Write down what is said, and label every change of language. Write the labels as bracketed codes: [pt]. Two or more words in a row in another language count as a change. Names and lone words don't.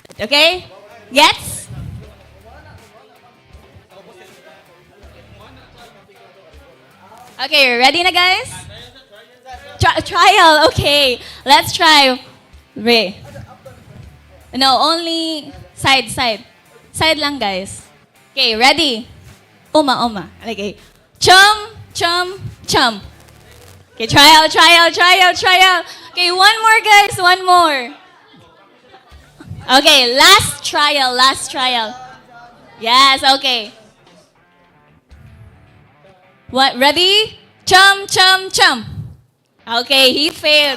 [en] Okay? Gets? Okay, ready na, guys? Trial, okay. Let's try. No, only side. Side lang, guys. Okay, ready? Oma. Okay. Chum, chum, chum. Okay, trial. Okay, one more, guys. One more. Okay, last trial. Yes, okay. What? Ready? Chum, chum, chum. Okay, he failed.